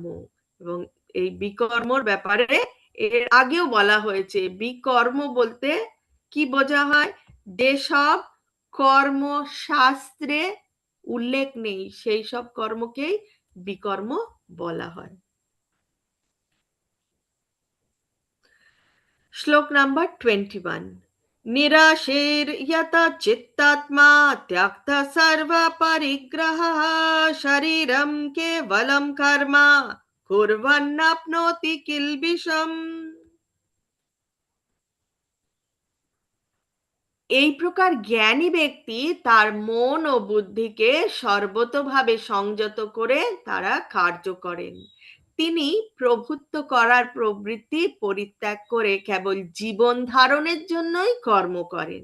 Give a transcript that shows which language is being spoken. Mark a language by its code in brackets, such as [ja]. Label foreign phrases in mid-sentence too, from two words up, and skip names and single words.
[bn] এবং এই বিকর্মর ব্যাপারে এর আগেও বলা হয়েছে, বিকর্ম বলতে কি বোঝা হয়, যেসব কর্ম শাস্ত্রে উল্লেখ নেই সেই সব কর্মকেই বিকর্ম বলা হয়। শ্লোক নাম্বার 21। [sa] নিরাশের यता चित्तात्मा त्यक्त सर्व परिग्रह शरीरम केवलम कर्म कुर्वन्नाप्नोति किल्बिषम्। [bn] এই প্রকার জ্ঞানী ব্যক্তি তার মন ও বুদ্ধিকে সর্বতোভাবে সংযত করে তারা কার্য করেন। তিনি প্রভুত্ব করার প্রবৃত্তি পরিত্যাগ করে কেবল জীবন ধারণের জন্যই কর্ম করেন।